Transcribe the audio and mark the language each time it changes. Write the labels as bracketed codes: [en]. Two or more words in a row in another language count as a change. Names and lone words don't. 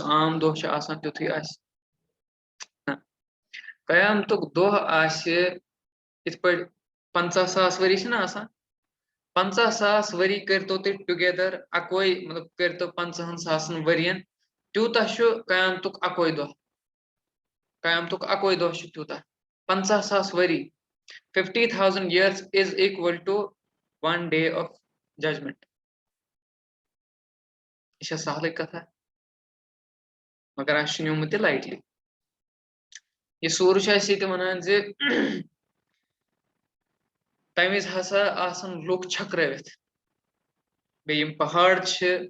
[ks] عام دۄہ چھُ آسان تیُتھُے آسہِ نہ قیامتُک دۄہ آسہِ یِتھ پٲٹھۍ 50,000 ؤری چھِنہ آسان 50,000 ؤری کٔرۍتو تُہۍ ٹُگیدر اکوے مطلب کٔرۍتو 50,000 ؤرین تیوٗتاہ چھُ قیامتُک اکوے دۄہ قیامتُک اکوے دۄہ چھُ تیوٗتاہ 50,000 ؤری [en] 50,000 years is equal to 1 day of judgment [ks] یہ چھےٚ سہلٕے کتھا مگر اَسہِ چھُ نیوٗمُت یہِ لایٹلی یہِ سورٕ چھُ اَسہِ ییٚتہِ ونان زِ تمہِ وِزِ ہسا آسن لُکھ چھٔکرٲوِتھ بیٚیہِ یِم پہاڑ چھِ